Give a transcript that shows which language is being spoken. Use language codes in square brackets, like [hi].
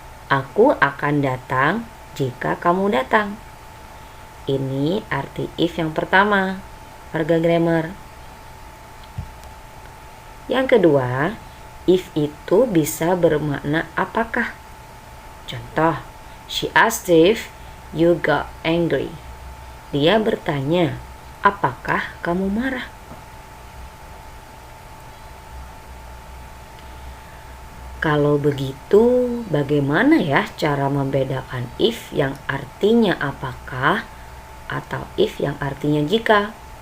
[id] Aku akan datang jika kamu datang. Ini arti if yang pertama, warga grammar. Yang kedua, if itu bisa bermakna apakah. [en] Contoh, she asked if you got angry. [id] Dia bertanya, apakah kamu marah? Kalau begitu, bagaimana ya cara membedakan if yang artinya apakah atau if yang artinya jika?